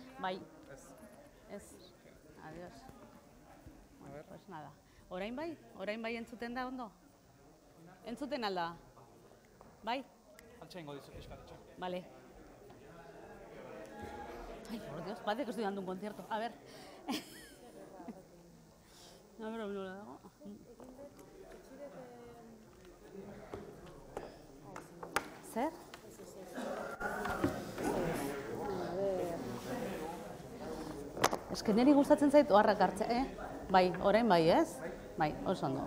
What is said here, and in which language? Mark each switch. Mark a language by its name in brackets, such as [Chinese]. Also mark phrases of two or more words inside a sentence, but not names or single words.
[Basque] Bai. Ez. [Spanish] Adiós. Bueno, pues nada. [Basque] Orain bai entzuten da ondo? Entzuten alda? Bai? Altxa ingo dizu fiskaletxo. [Spanish] Vale. Ay, por Dios, parece que estoy dando un concierto. A ver. A ver, no la hago. [Basque] Zer? [Spanish] Ez que [Basque] niri gustatzen zait oharrak hartzea, Bai, orain bai, ez? Bai, oso ondo.